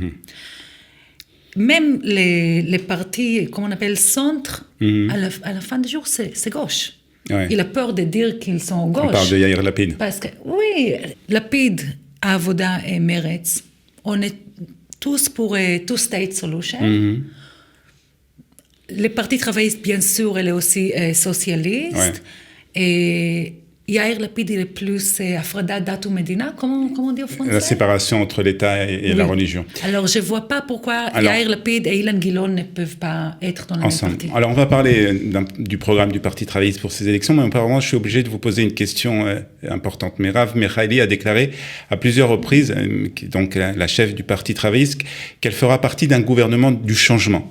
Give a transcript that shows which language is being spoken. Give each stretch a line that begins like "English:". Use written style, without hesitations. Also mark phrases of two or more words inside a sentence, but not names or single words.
French: Même les partis, comme on appelle centre, à la fin du jour, c'est gauche. Ouais. Il a peur de dire qu'ils sont gauche. On parle de Yair Lapid. Parce que, oui, Lapid, Avoda et Meretz, on est tous pour
English: two-state solution.
French: Les partis travaillistes, bien sûr, elle est aussi socialiste. Ouais. Et Yair Lapid, il est plus
Hebrew: הפרדה דת ומדינה,
French: comment on dit en français? La séparation entre l'État et la religion. Alors, je ne vois pas pourquoi Yair Lapid et Ilan Gilon ne peuvent pas être dans le même parti. Alors, on va parler du programme du Parti travailliste pour ces élections, mais apparemment, je suis obligé de vous poser une question importante. Merav Michaeli a déclaré à plusieurs reprises, donc la chef du Parti travailliste, qu'elle fera partie d'un gouvernement du changement.